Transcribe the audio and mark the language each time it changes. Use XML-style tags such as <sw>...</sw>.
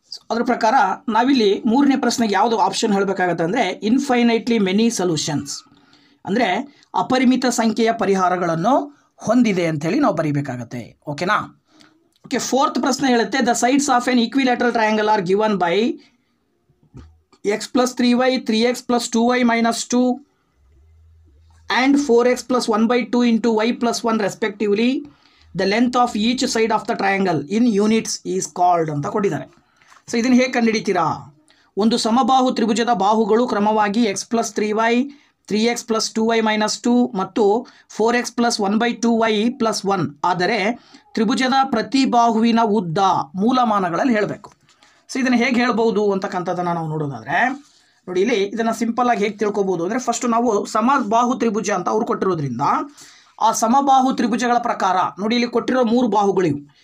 <kn>ಅದರ ಪ್ರಕಾರ ನಾವಿಲ್ಲಿ ಮೂರನೇ ಪ್ರಶ್ನೆಗೆ ಯಾವುದು ಆಪ್ಷನ್ ಹೇಳಬೇಕಾಗತ್ತೆ ಅಂದರೆ</kn> <en>infinitely many solutions,</en> <kn>ಅಂದರೆ ಅಪರಿಮಿತ ಸಂಖ್ಯೆಯ ಪರಿಹಾರಗಳನ್ನು ಹೊಂದಿದೆ ಅಂಥೇಳಿ ನಾವು ಬರೀಬೇಕಾಗತ್ತೆ. ಓಕೆನಾ?</kn> <en>okay, fourth</en> <kn>ಪ್ರಶ್ನೆ ಹೇಳುತ್ತೆ</kn> <en>The sides of an equilateral triangle are given by x + 3y, 3x + 2y - 2 and 4x + 1/2 into y + 1 respectively. The length of each side of the triangle in units is called</en> <kn>ಅಂತ ಕೊಟ್ಟಿದ್ದಾರೆ. So ಇದನ್ನು ಹೇಗೆ ಕಂಡುಹಿಡಿತೀರಾ? ಒಂದು ಸಮಬಾಹು ತ್ರಿಭುಜದ ಬಾಹುಗಳು ಕ್ರಮವಾಗಿ x + 3y, 3x + 2y - 2 ಮತ್ತು 4x + 1/2y + 1 ಆದರೆ ತ್ರಿಭುಜದ ಪ್ರತಿ ಬಾಹುವಿನ ಉದ್ದ ಮೂಲಮಾನಗಳಲ್ಲಿ ಹೇಳಬೇಕು. ಸೊ ಇದನ್ನು ಹೇಗೆ ಹೇಳ್ಬೋದು ಅಂತಕ್ಕಂಥದ್ದನ್ನು ನಾವು ನೋಡೋದಾದರೆ ನೋಡಿ, ಇಲ್ಲಿ ಇದನ್ನು ಸಿಂಪಲ್ ಆಗಿ ಹೇಗೆ ತಿಳ್ಕೊಬೋದು ಅಂದರೆ ಫಸ್ಟ್ ನಾವು ಸಮಬಾಹು ತ್ರಿಭುಜ ಅಂತ ಅವ್ರು ಕೊಟ್ಟಿರೋದ್ರಿಂದ ಆ ಸಮಬಾಹು ತ್ರಿಭುಜಗಳ ಪ್ರಕಾರ ನೋಡಿ, ಇಲ್ಲಿ ಕೊಟ್ಟಿರೋ 3 ಬಾಹುಗಳಿವು.</kn>